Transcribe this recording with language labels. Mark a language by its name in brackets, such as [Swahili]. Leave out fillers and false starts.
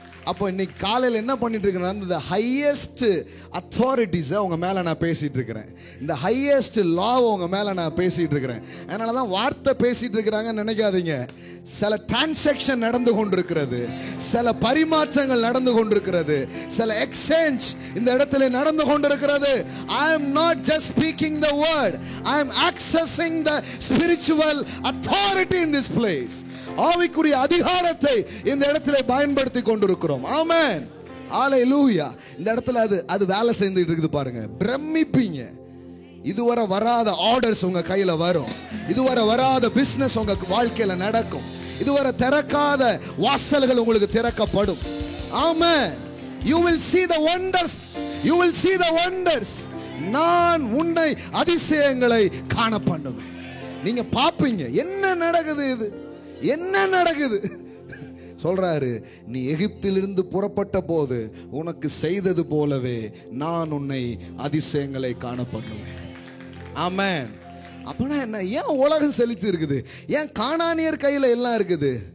[Tamil] அப்போ இன்னைக்கு காலையில் என்ன பண்ணிட்டு இருக்கிறேன், இந்த [English] highest அத்தாரிட்டிஸை [Tamil] உங்க மேலே நான் பேசிட்டு இருக்கிறேன், இந்த [English] highest லாவை [Tamil] உங்க மேலே நான் பேசிட்டு இருக்கிறேன். அதனால தான் வார்த்தை பேசிட்டு இருக்கிறாங்கன்னு நினைக்காதீங்க. சில டிரான்சாக்ஷன் நடந்து கொண்டிருக்கிறது, சில பரிமாற்றங்கள் நடந்து கொண்டிருக்கிறது, சில எக்ஸ்சேஞ்ச் இந்த இடத்துல நடந்து கொண்டிருக்கிறது. [English] I am not just speaking the word, I am accessing the spiritual authority in this place. [Tamil] ஆவிக்குரிய அதிகாரத்தை இந்த இடத்துல பயன்படுத்தி கொண்டிருக்கிறோம். ஆமென், ஹalleluya. இந்த இடத்துல அது வேலை செஞ்சுட்டு இருக்குது பாருங்க. பிரமிப்பீங்க. இதுவரை வராத ஆர்டர்ஸ் உங்க கையில வரும், இதுவரை வராத பிசினஸ் உங்க வாழ்க்கையில நடக்கும், இதுவரை திறக்காத வாசல்கள் உங்களுக்கு திறக்கப்படும். ஆமென். [English] You will see the wonders, you will see the wonders. [Tamil] நான் உன்னை அதிசயங்களை காண பண்ணுவேன். நீங்க பாப்பீங்க என்ன நடக்குது, இது என்ன நடக்குது சொல்றாரு. நீ எகிப்திலிருந்து புறப்பட்ட போது உனக்கு செய்தது போலவே நான் உன்னை அதிசயங்களை காண பண்ணுவேன். ஆமென். அப்படின்னா என்ன? ஏன் உலகம் செழித்து இருக்குது? ஏன் கானானியர் கையில எல்லாம் இருக்குது?